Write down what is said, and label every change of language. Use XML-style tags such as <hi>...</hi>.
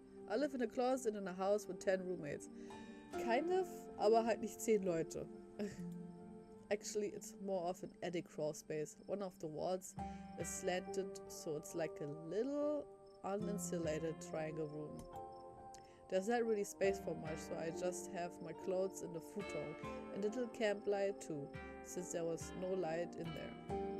<en>I live in a closet in a house with 10 roommates. Kind of,</en> <de>aber halt nicht 10 Leute.</de> <en>Actually, it's more of an attic crawl space. One of the walls is slanted, so it's like a little uninsulated triangle room. There's not really space for much, so I just have my clothes in the futon and a little camp light too, since there was no light in there.</en>